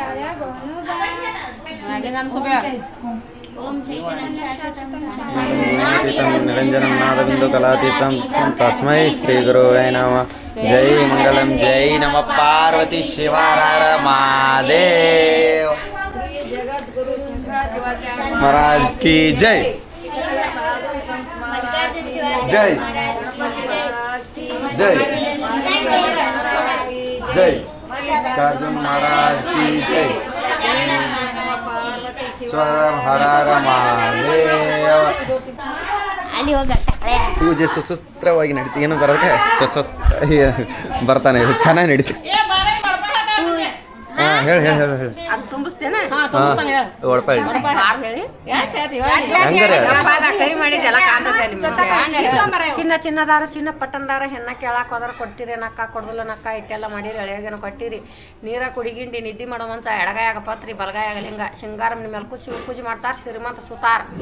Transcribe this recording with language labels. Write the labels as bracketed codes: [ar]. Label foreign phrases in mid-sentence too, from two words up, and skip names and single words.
[sa] ನಿರಂಜನಂ ನಾದಬಿಂದು ಕಲಾತೀತಂ ತಸ್ಮೈ ಶ್ರೀ ಗುರುವೇ ನಮಃ. [kn] ಜೈ ಮಂಗಲಂ. ಜೈ ನಮಃ ಪಾರ್ವತಿ ಶಿವರ ಮಹಾದೇವ [hi] महाराज की जय. जय जय जय मल्लिकार्जुन महाराज की जय. स्वरम हरार महादेव. [kn] ಪೂಜೆ ಸುಸೂತ್ರವಾಗಿ ನಡೀತಿ. ಏನು ಬರೋದಕ್ಕೆ ಬರ್ತಾನೆ, ಚೆನ್ನಾಗಿ ನಡೀತಿ. ಹೇಳಿ ಹೇಳಿ ಹೇಳಿ ಹೇಳಿ ಅದು ತುಂಬಿಸ್ತೇನೆ ತುಂಬಿಸ್ತಾನೆ ಹೇಳು ಒಡಪಾಯಿ ಬಾರ್ ಹೇಳಿ ಯಾಕೆ ಹೇಳ್ತಿ ಹೆಂಗಾರೆ? ಕೈ ಮಾಡಿದ್ದು ಎಲ್ಲ ಕಾಣ್ತದೆ ನಿಮ್ಗೆ ಚಿನ್ನ ಚಿನ್ನದಾರ ಚಿನ್ನ ಪಟ್ಟಣದಾರ ಹೆಣ್ಣ ಕೇಳಾಕ ಹೋದ್ರ ಕೊಡ್ತೀರಿ ನಕ್ಕ ಕೊಡ್ದಲ್ಲ ನಕ್ಕ ಇಟ್ಟೆಲ್ಲ ಮಾಡಿರಿ ಎಳೆಯಾಗೇನು ಕೊಟ್ಟಿರಿ ನೀರ ಕುಡಿಗಿಂಡಿ ನಿದ್ದೆ ಮಾಡೋ ಮಂಚ ಎಡಗಾಯಾಗ ಪತ್ರಿ ಬಲಗಾಯಾಗ ಲಿಂಗ ಸಿಂಗಾರ ಮೇಲೆ ಕೂಸಿ ಪೂಜೆ ಮಾಡ್ತಾರ ಶ್ರೀಮಂತ ಸುತಾರ